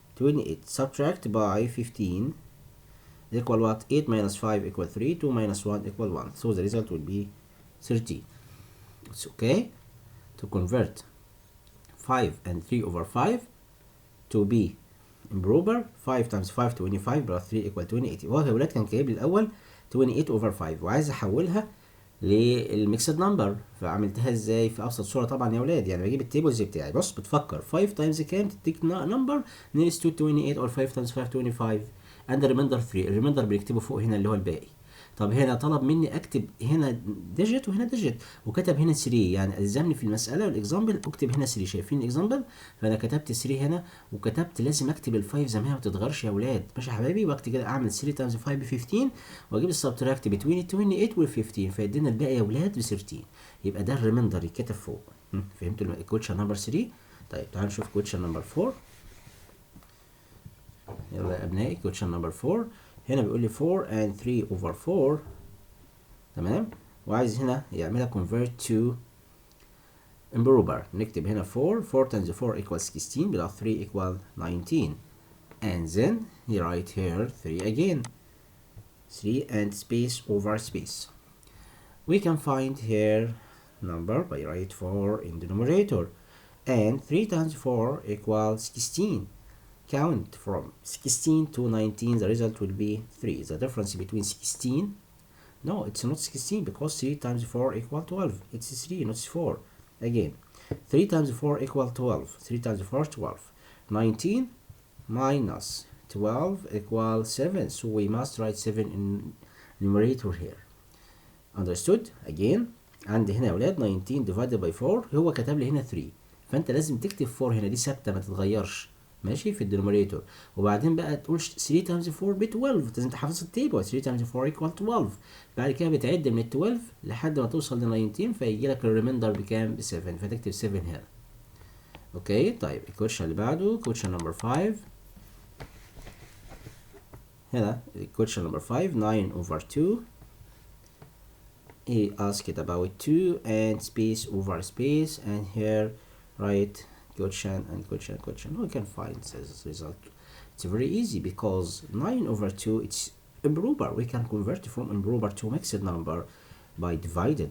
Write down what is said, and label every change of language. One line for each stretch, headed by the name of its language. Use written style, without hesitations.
English: 28 subtract by 15 equal what? 8 minus 5 equal 3, 2 minus 1 equal 1. So the result will be 13. It's okay to convert 5 and 3 over 5 to be improper. 5 times 5 25 plus 3 equal 28.
Arabic: هو يا ولاد كان جايب لي الأول 28
English: over 5
Arabic: وعايز أحولها للميكسد نمبر. فعملتها ازاي؟ في ابسط صوره طبعا يا ولاد، يعني بجيب التيبلز بتاعي. بص بتفكر 5 تايمز كام تديك نمبر
English: nearest to 28 or 5 times 5 25 and the remainder 3.
Arabic: الريميندر بنكتبه فوق هنا اللي هو الباقي. طب هنا طلب مني اكتب هنا ديجيت وهنا ديجيت وكتب هنا 3، يعني الزمني في المساله والاكزامبل اكتب هنا 3. شايفين الاكزامبل؟ فانا كتبت 3 هنا وكتبت لازم اكتب ال5 زي ما هي ما تتغيرش يا ولاد. ماشي يا حبايبي؟ وقت كده اعمل 3 تايمز 5 ب 15 واجيب السبتراكت بين ال 28 وال 15 فيدينا الباقي يا ولاد ب 13. يبقى ده الريميندر يتكتب فوق. فهمتوا الكوتشن نمبر 3؟ طيب تعالوا نشوف كوتشن نمبر 4. يلا يا ابنائي كوتشن نمبر 4. هنا بيقول لي 4 and 3 over 4. تمام، وعايز هنا يعملها
English: convert to improper.
Arabic: نكتب هنا
English: 4 times 4 equals 16 plus 3 equal 19 and then he write here 3 again. 3 and space over space. We can find here number by write 4 in denominator and 3 times 4 equals 16. Count from 16 to 19, the result will be 3. The difference between 16, no, it's not 16 because 3 times 4 equal 12. It's 3, not 4. Again, 3 times 4 equal 12. 3 times 4, 12. 19 minus 12 equal 7. So we must write 7 in numerator here. Understood? Again,
Arabic: عندي هنا يا ولاد 19
English: divided by 4
Arabic: هو كتب لي هنا 3. فأنت لازم تكتب 4 هنا، دي ثابتة ما تتغيرش. ماشي في الدينوميريتور. وبعدين بقى تقول 3 تايمز 4 ب 12. لازم تحفظ التيبل. 3 تايمز 4 ايكوال 12. بعد كده بتعد من ال 12 لحد ما توصل ل 19 فيجي لك الريميندر بكام؟ ب 7. فتكتب 7 هنا. اوكي طيب الكويشن اللي بعده كويشن نمبر 5. هنا الكويشن نمبر 5 9 over 2.
English: He asked about 2 and space over space and here write question and question. We can find this result. It's very easy because 9 over 2 it's improper. We can convert from improper to mixed number by divided.